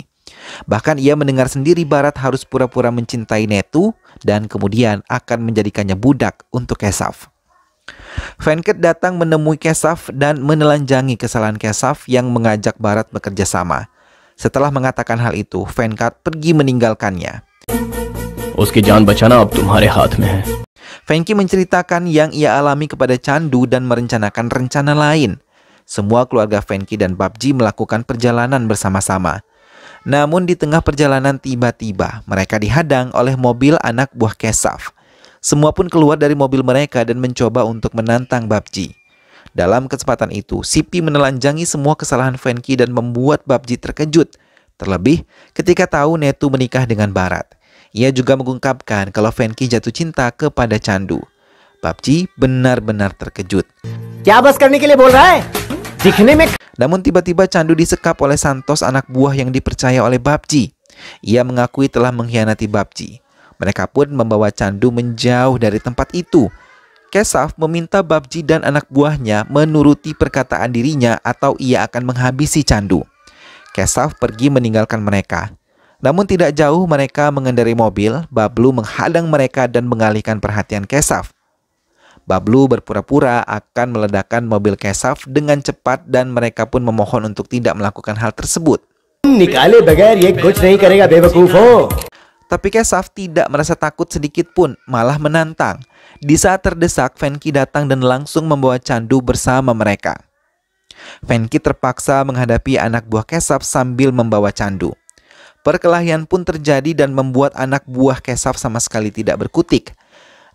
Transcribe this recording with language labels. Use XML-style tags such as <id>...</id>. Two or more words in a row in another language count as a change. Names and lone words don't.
<id>Bahkan ia mendengar sendiri Bharat harus pura-pura mencintai Netu dan kemudian akan menjadikannya budak untuk Keshav. Venkat datang menemui Keshav dan menelanjangi kesalahan Keshav yang mengajak Bharat bekerja sama. Setelah mengatakan hal itu, Venkat pergi meninggalkannya.</id> <hi>उसकी जान बचाना अब तुम्हारे हाथ में है.</hi> <id>Venky menceritakan yang ia alami kepada Chandu dan merencanakan rencana lain. Semua keluarga Venky dan Babji melakukan perjalanan bersama-sama. Namun di tengah perjalanan tiba-tiba mereka dihadang oleh mobil anak buah Keshav. Semua pun keluar dari mobil mereka dan mencoba untuk menantang Babji. Dalam kesempatan itu, Sipi menelanjangi semua kesalahan Venky dan membuat Babji terkejut. Terlebih ketika tahu Netu menikah dengan Bharat. Ia juga mengungkapkan kalau Venky jatuh cinta kepada Chandu. Babji benar-benar terkejut.</id> <hi>क्या बस करने के लिए बोल रहा है? दिखने में.</hi> <id>Namun tiba-tiba Chandu disekap oleh Santos, anak buah yang dipercaya oleh Babji. Ia mengakui telah mengkhianati Babji. Mereka pun membawa Chandu menjauh dari tempat itu. Keshav meminta Babji dan anak buahnya menuruti perkataan dirinya atau ia akan menghabisi Chandu. Keshav pergi meninggalkan mereka. Namun tidak jauh mereka mengendarai mobil, Bablu menghadang mereka dan mengalihkan perhatian Keshav. Bablu berpura-pura akan meledakkan mobil Keshav dengan cepat dan mereka pun memohon untuk tidak melakukan hal tersebut.</id> <hi>निकाले बगैर ये कुछ नहीं करेगा बेवकूफ हो.</hi> <id>Tapi Keshav tidak merasa takut sedikit pun, malah menantang. Di saat terdesak, Venky datang dan langsung membawa Chandu bersama mereka. Venky terpaksa menghadapi anak buah Keshav sambil membawa Chandu. Perkelahian pun terjadi dan membuat anak buah Keshav sama sekali tidak berkutik.</id>